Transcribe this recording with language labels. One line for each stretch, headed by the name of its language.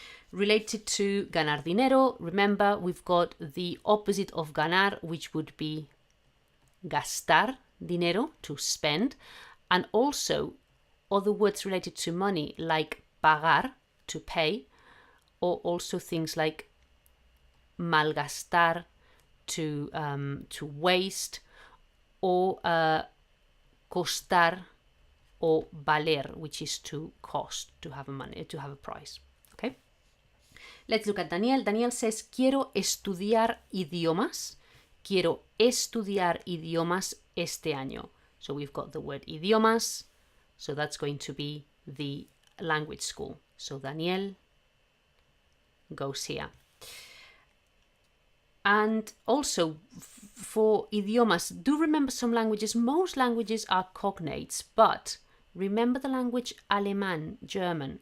English: Related to
Spanish: ganar dinero,
English: remember we've got the opposite of ganar, which would be
Spanish: gastar dinero,
English: to spend, and also other words related to money like pagar, to pay, or also things like malgastar, to waste, or costar, or valer, which is to cost, to have a price. Okay. Let's look at Daniel. Daniel says,
Spanish: quiero estudiar idiomas. Quiero estudiar idiomas este año.
English: So we've got the word idiomas. So that's going to be the language school. So Daniel goes here. And also for idiomas, do remember some languages. Most languages are cognates, but remember the language Alemán, German.